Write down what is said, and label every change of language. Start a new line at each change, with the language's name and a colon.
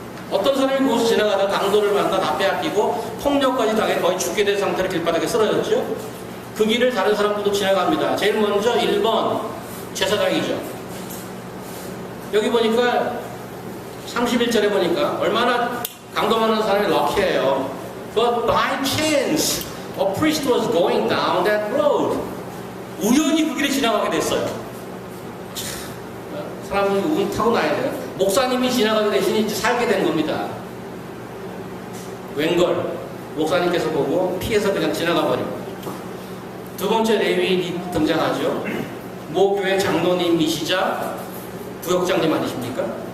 Korean: 어떤 사람이 그곳을 지나가다 강도를 만나 다 빼앗기고 폭력까지 당해 거의 죽게 된 상태로 길바닥에 쓰러졌죠. 그 길을 다른 사람들도 지나갑니다. 제일 먼저 1번 제사장이죠. 여기 보니까 31절에 보니까 얼마나 강도 많은 사람이 럭키해요.
English: But by chance, a priest was going down that road.
Korean: 우연히 그 길을 지나가게 됐어요. 사람이 운 타고 나야 돼요. 목사님이 지나가게 되시니 살게 된 겁니다. 웬걸 목사님께서 보고 피해서 그냥 지나가 버리고. 두 번째 레위인이 등장하죠. 모 교회 장로님이시자 부역장님 아니십니까?